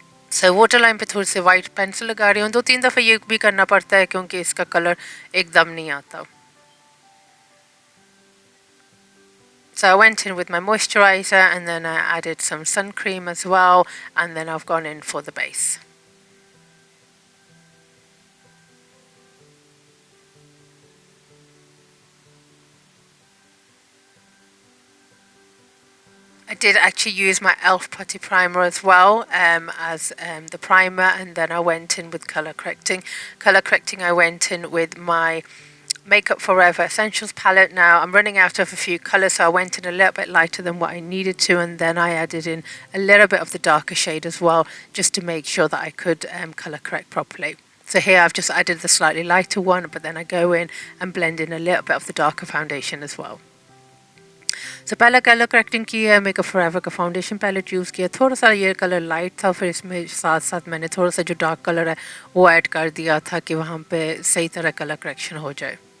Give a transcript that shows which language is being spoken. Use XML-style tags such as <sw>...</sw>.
<hi>So waterline पे थोड़ी सी white pencil लगा रही हूँ. 2-3 दफ़े ये भी करना पड़ता है क्योंकि इसका कलर एकदम नहीं आता.</hi> <en>So I went in with my moisturizer and then I added some sun cream as well, and then I've gone in for the base. I did actually use my e.l.f. putty primer as well as the primer, and then I went in with colour correcting. Colour correcting I went in with my Makeup Forever Essentials palette. Now I'm running out of a few colours, so I went in a little bit lighter than what I needed to, and then I added in a little bit of the darker shade as well just to make sure that I could colour correct properly. So here I've just added the slightly lighter one, but then I go in and blend in a little bit of the darker foundation as well.</en> <hi>सो पहला colour correcting की है, makeup forever का foundation palette use किया, थोड़ा सा ये colour light था, फिर इसमें साथ साथ मैंने थोड़ा सा जो डार्क कलर है वो ऐड कर दिया था कि वहाँ पे सही तरह कलर करेक्शन हो जाए।</hi>